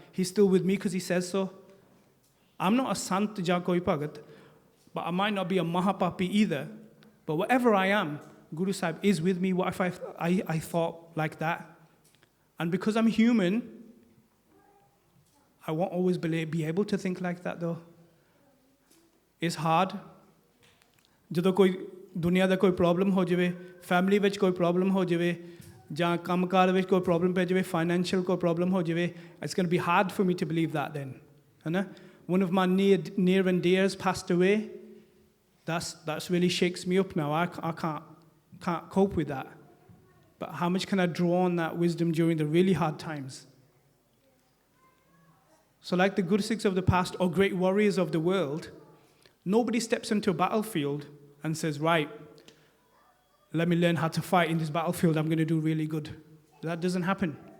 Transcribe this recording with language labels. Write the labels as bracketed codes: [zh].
[en] He's still with me because he says so. I'm not a [pa] sant ja koi bhagat, [en] but I might not be a mahapapi either. But whatever I am, Guru Sahib is with me. What if I thought like that? And because I'm human, I won't always be able to think like that though. It's hard. [pa] ਜਦੋਂ ਕੋਈ ਦੁਨੀਆ ਦਾ ਕੋਈ problem ਹੋ ਜਾਵੇ, family ਵਿੱਚ ਕੋਈ problem ਹੋ ਜਾਵੇ, ਜਾਂ ਕੰਮਕਾਰ ਵਿੱਚ ਕੋਈ ਪ੍ਰੋਬਲਮ ਪੈ ਜਾਵੇ, ਫਾਈਨੈਂਸ਼ੀਅਲ ਕੋਈ ਪ੍ਰੋਬਲਮ ਹੋ ਜਾਵੇ, [en] it's going to be hard for me to believe that then. ਹੈ One of my near and dears passed away. That's really shakes me up now. I can't cope with that. But how much can I draw on that wisdom during the really hard times? So like the good Sikhs of the past or great warriors of the world, nobody steps into a battlefield and says, right, let me learn how to fight in this battlefield. I'm going to do really good. That doesn't happen.